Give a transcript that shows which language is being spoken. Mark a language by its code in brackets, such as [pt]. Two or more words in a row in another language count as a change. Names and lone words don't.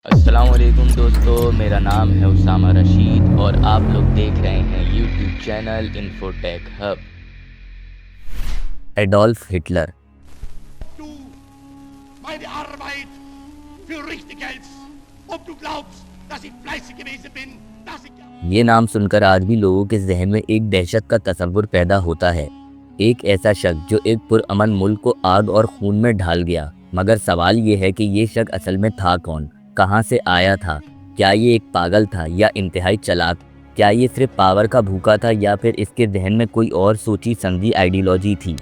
[ur] السلام علیکم دوستوں، میرا نام ہے اسامہ رشید اور آپ لوگ دیکھ رہے ہیں یوٹیوب چینل انفوٹیک ہب. एडोल्फ हिटलर। [de] Du meine Arbeit für richtig hältst, ob du glaubst, dass ich fleißig gewesen bin, dass ich... [ur] یہ نام سن کر آج بھی لوگوں کے ذہن میں ایک دہشت کا تصور پیدا ہوتا ہے. ایک ایسا شخص جو ایک پرامن ملک کو آگ اور خون میں ڈھال گیا. مگر سوال یہ ہے کہ یہ شخص اصل میں تھا کون، کہاں سے آیا تھا? کیا یہ ایک پاگل تھا یا انتہائی چالاک؟ کیا یہ صرف پاور کا بھوکا تھا یا پھر اس کے ذہن میں کوئی اور سوچی سمجھی آئیڈیالوجی تھی?